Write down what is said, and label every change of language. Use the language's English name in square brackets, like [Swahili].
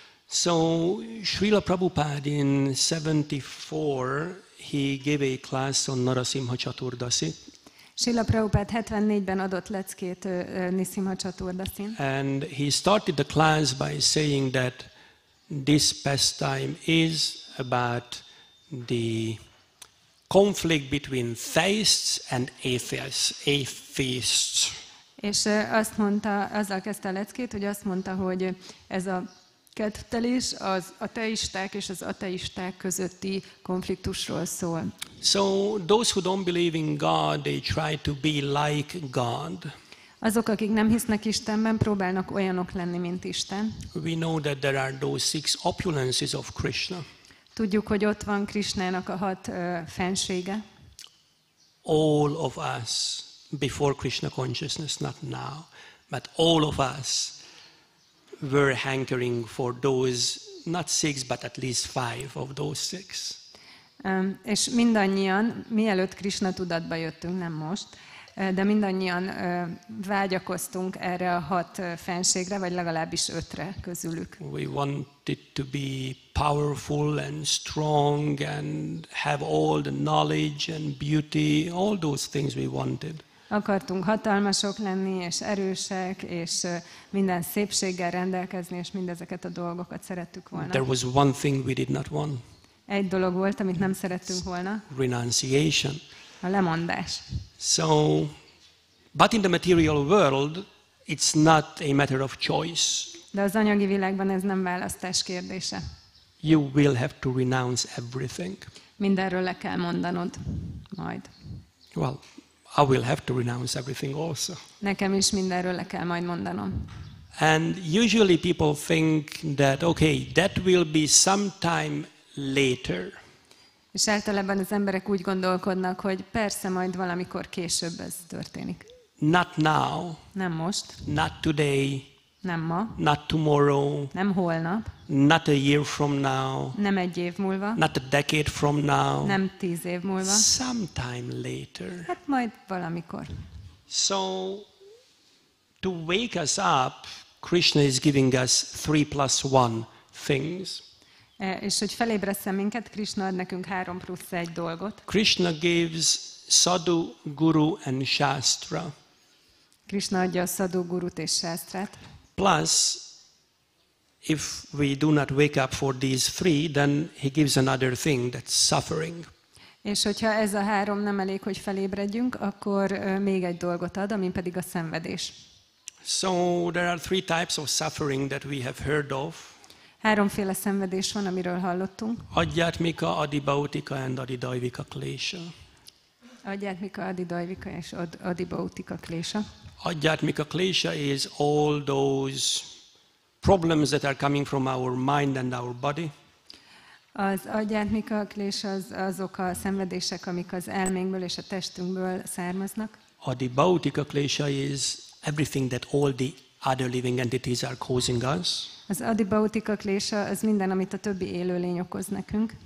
[English] So, Srila Prabhupada in 74, he gave a class on Nṛsimha Caturdaśī. [Hungarian] Srila Prabhupada 74-ben adott leckét Nṛsimha Caturdaśīn. [English] And he started the class by saying that this pastime is about the conflict between theists and atheists. [Hungarian] És azzal kezdte a leckét, hogy azt mondta, hogy ez a kettelés az ateisták és az ateisták közötti konfliktusról szól. [English] So those who don't believe in God, they try to be like God. [Hungarian] Azok, akik nem hisznek Istenben, próbálnak olyanok lenni, mint Isten. [English] We know that there are those 6 opulences of Krishna. [Hungarian] Tudjuk, hogy ott van Krishnának a 6 fensége. [English] All of us, before Krishna consciousness, not now, but all of us were hankering for those, not 6, but at least 5 of those 6. [Hungarian] És mindannyian, mielőtt Krishna tudatba jöttünk, nem most, de mindannyian vágyakoztunk erre a 6 fenségre, vagy legalábbis 5-re közülük. [English] We wanted to be powerful and strong and have all the knowledge and beauty, all those things we wanted. [Hungarian] Akartunk hatalmasok lenni, és erősek, és minden szépséggel rendelkezni, és mindezeket a dolgokat szerettük volna. [English] There was one thing we did not want. [Hungarian] Egy dolog volt, amit nem szerettünk volna. [English] Renunciation. [Hungarian] A lemondás. [English] So, but in the material world, it's not a matter of choice. [Hungarian] De az anyagi világban ez nem választás kérdése. [English] You will have to renounce everything. [Hungarian] Mindenről le kell mondanod majd. [English] Well, I will have to renounce everything also. [Hungarian] Nekem is mindenről le kell majd mondanom. [English] And usually people think that, okay, that will be sometime later. [Hungarian] És általában az emberek úgy gondolkodnak, hogy persze majd valamikor később ez történik. [English] Not now, [Hungarian] Nem most, [English] not today, [Hungarian] nem ma, [English] not tomorrow, [Hungarian] nem holnap, [English] not a year from now, [Hungarian] nem egy év múlva, [English] not a decade from now, [Hungarian] nem 10 év múlva. [English] sometime later. [Hungarian] Hát majd valamikor. [English] So, to wake us up, Krishna is giving us 3+1 things. [Hungarian] És hogy felébresszen minket, Krishna ad nekünk 3+1 dolgot. [English] Krishna gives sadhu, guru and shastra. [Hungarian] Krishna adja a sadhu, gurut és sásztrát. [English] Plus, if we do not wake up for these 3, then he gives another thing, that's suffering. [Hungarian] És hogyha ez a 3 nem elég, hogy felébredjünk, akkor még egy dolgot ad, ami pedig a szenvedés. [English] So there are 3 types of suffering that we have heard of. [Hungarian] 3 szenvedés van, amiről hallottunk. [English] Adhyatmika, adibautika and adidaivika klesha. [Hungarian] Adhyatmika, adidajvika és adibautika klésa. [English] Adhyatmika klesha is all those problems that are coming from our mind and our body. [Hungarian] Az adhyatmika klésa azok a szenvedések, amik az elménkből és a testünkből származnak. [English] Adibautika klesha is everything that all the other living entities are causing us. [Hungarian] Az adibautika klésa az minden, amit a többi élőlény okoz nekünk.